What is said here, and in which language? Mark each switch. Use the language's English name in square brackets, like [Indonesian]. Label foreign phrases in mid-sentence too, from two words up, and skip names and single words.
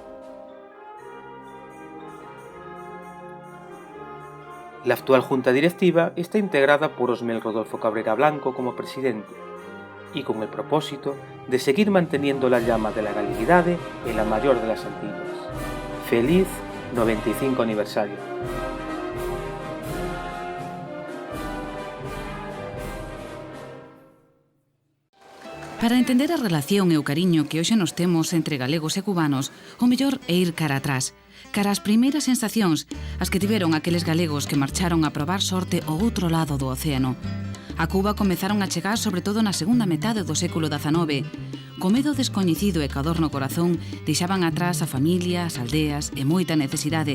[Spanish] La actual junta directiva está integrada por Osmel Rodolfo Cabrera Blanco como presidente y con el propósito de seguir manteniendo la llama de la galeguidade en la mayor de las Antillas. ¡Feliz 95 aniversario! [Galician] Para entender a relación e o cariño que hoxe nos temos entre galegos e cubanos, o mellor é ir cara atrás, cara ás primeiras sensacións, as que tiveron aqueles galegos que marcharon a probar sorte ao outro lado do océano. A Cuba comezaron a chegar sobre todo na segunda metade do século XIX. Co medo descoñecido e ca dor no corazón, deixaban atrás a familia, as aldeas e moita necesidade.